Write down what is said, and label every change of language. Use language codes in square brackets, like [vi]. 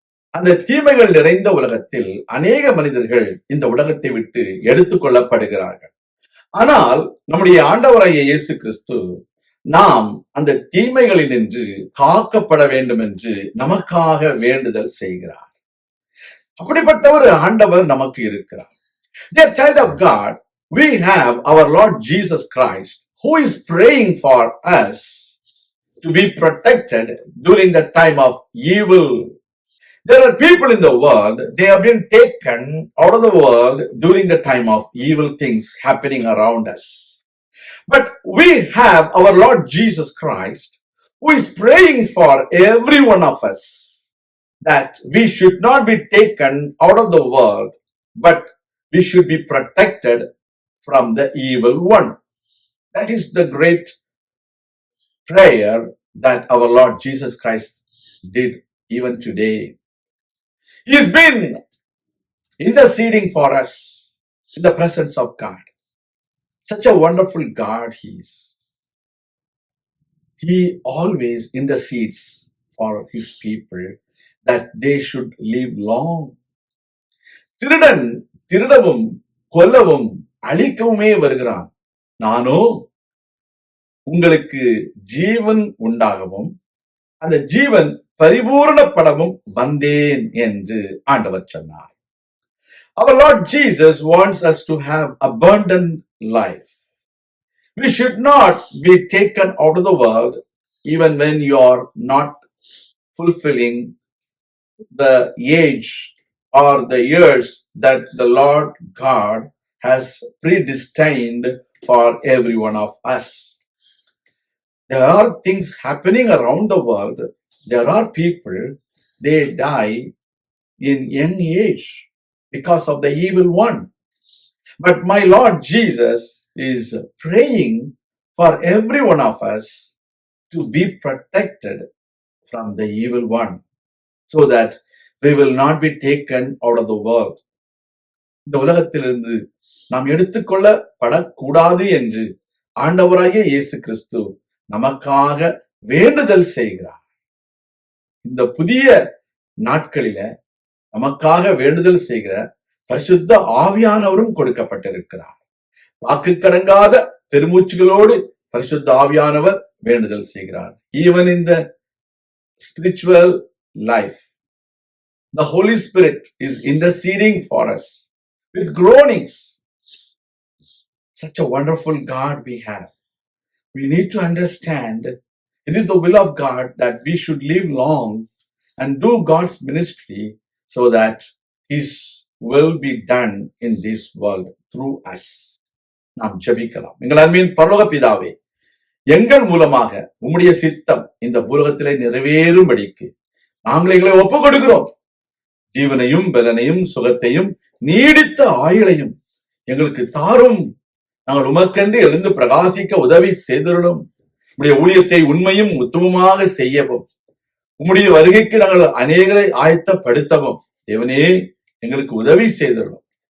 [ta] அந்த தீமைகள் நிறைந்த உலகத்தில் அநேக மனிதர்கள் இந்த உலகத்தை விட்டு எடுத்துக் கொள்ளப்படுகிறார்கள். ஆனால் நம்முடைய ஆண்டவராகிய இயேசு கிறிஸ்து நாம் அந்த தீமைகளில் நின்று காக்கப்பட வேண்டும் என்று நமக்காக வேண்டுதல் செய்கிறார். அப்படிப்பட்ட ஒரு ஆண்டவர் நமக்கு இருக்கிறார். [en] Dear child of God, we have our Lord Jesus Christ who is praying for us to be protected during the time of evil. There are people in the world, they have been taken out of the world during the time of evil things happening around us. But we have our Lord Jesus Christ who is praying for every one of us that we should not be taken out of the world, but we should be protected from the evil one. That is the great prayer that our Lord Jesus Christ did even today. He has been interceding for us in the presence of God. Such a wonderful God he is. He always intercedes for his people that they should live long. [ta] திருடன் திருடவும் கொல்லவும் அழிக்கவுமே வருகிறான். நானோ உங்களுக்கு ஜீவன் உண்டாகவும் அந்த ஜீவன் பரிபூரணப்படவும் வந்தேன் என்று ஆண்டவர் சொன்னார். [en] Our Lord Jesus wants us to have abundant life. We should not be taken out of the world even when you are not fulfilling the age or the years that the Lord God has predestined for every one of us. There are things happening around the world. There are people, they die in young age because of the evil one. But my Lord Jesus is praying for every one of us to be protected from the evil one so that we will not be taken out of the world. [ta] இந்த உலகத்திலிருந்து நாம் எடுத்துக்கொள்ளப்படக்கூடாது என்று ஆண்டவராகிய இயேசு கிறிஸ்து நமக்காக வேண்டுதல் செய்கிறார். இந்த புதிய நாட்களில நமக்காக வேண்டுதல் செய்கிற பரிசுத்த ஆவியானவரும் கொடுக்கப்பட்டிருக்கிறார். வாக்கு கடங்காத பெருமூச்சுகளோடு பரிசுத்த ஆவியானவர் வேண்டுதல் செய்கிறார். [en] Even in the spiritual life, the Holy Spirit is interceding for us with groanings. Such a wonderful God we have. We need to understand it is the will of God that we should live long and do God's ministry so that His will be done in this world through us. [ta] நாம் ஜெபிக்கலாம். எங்கள் அன்பின் பரலோக பிதாவே, எங்கள் மூலமாக உம்முடைய சித்தம் இந்த பூலகத்திலே நிறைவேறும்படிக்கு நாங்கள் எங்களை ஒப்புக் கொடுக்கிறோம். ஜீவனையும் பலனையும் சுகத்தையும் நீடித்த ஆயுளையும் எங்களுக்கு தாரும். நாங்கள் உமக்கென்று எழுந்து பிரகாசிக்க உதவி செய்திருளும். உம்முடைய ஊழியத்தை உண்மையும் உத்தமமாக செய்யவும், உம்முடைய வருகைக்கு நாங்கள் அநேகரை ஆயத்தப்படுத்தவும் தேவனே எங்களுக்கு உதவி செய்திருளும்.